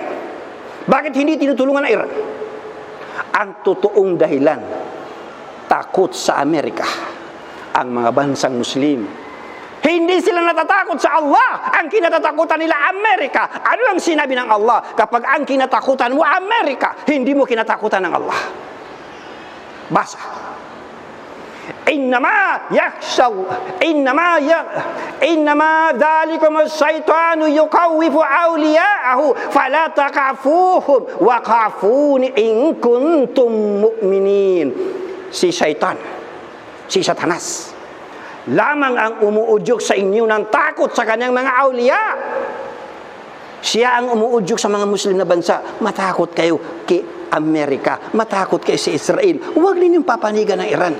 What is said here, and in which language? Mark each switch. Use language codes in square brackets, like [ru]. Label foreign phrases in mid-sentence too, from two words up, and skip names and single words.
[tl] Bakit hindi tinutulungan ng Iran? Ang totoong dahilan, takot sa Amerika ang mga bansang Muslim. Hindi sila natatakot sa Allah. Ang kinatatakutan nila Amerika. Ano ang sinabi ng Allah? Kapag ang kinatakutan mo Amerika, hindi mo kinatakutan ng Allah. Basa. [ar] إنما ذلكم الشيطان يخوف أولياءه فلا تخافوهم وخافون إن كنتم مؤمنين. [tl] Si Satan, si Satanas lamang ang umuudyok sa inyo ng takot sa kanyang mga awliya. Siya ang umuudyok sa mga Muslim na bansa. Matakot kayo kay Amerika, matakot kayo sa Israel. Huwag ninyong papanigan ng Iran.